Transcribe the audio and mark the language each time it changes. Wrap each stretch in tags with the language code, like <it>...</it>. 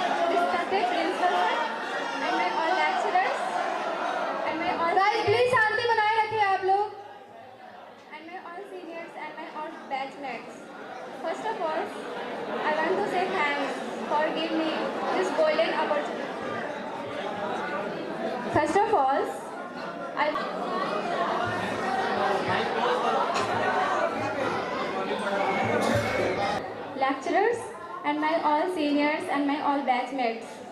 <en>Respected principal and my all lecturers and my all Guys, please</en> <hi>शांति बनाए रखिए आप लोग.</hi> <en>and my all seniors and my all batchmates. First of all, I want to say thanks for giving me this golden opportunity. First of all, lecturers and my all seniors and my all batchmates.</en>